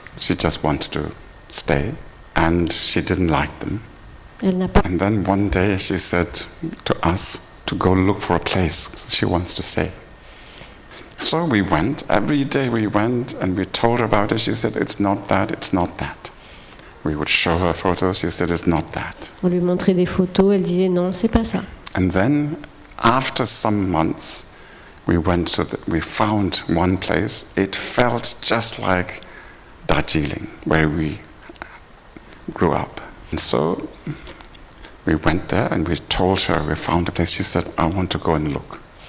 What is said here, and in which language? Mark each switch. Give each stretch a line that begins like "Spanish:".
English: She just wanted to stay, and she didn't like them. And then one day she said to us to go look for a place she wants to stay. So we went. Every day we went, and we told her about it. She said, it's not that, it's not that. We would show her photos. She said, it's not that.
French: On lui montrait des photos. Elle disait non, c'est pas ça.
English: And then, after some months, we found one place. It felt just like Darjeeling, where we grew up. And so we went there and we told her we found a place. She said, I want to go and look.